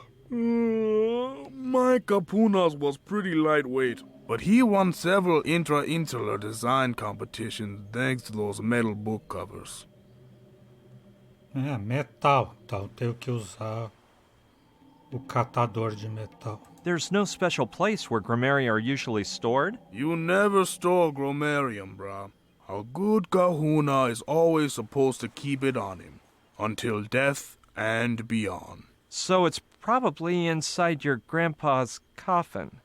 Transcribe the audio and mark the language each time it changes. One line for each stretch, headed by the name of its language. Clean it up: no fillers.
English: My kapunas was pretty lightweight, but he won several intra-insular design competitions thanks to those metal book covers.
Portuguese: É, metal. Então tenho que usar o catador de metal.
English: There's no special place where grammaria are usually stored? You never store grammarium, brah. A good kahuna is always supposed to keep it on him, until death and beyond. So it's probably inside your grandpa's coffin.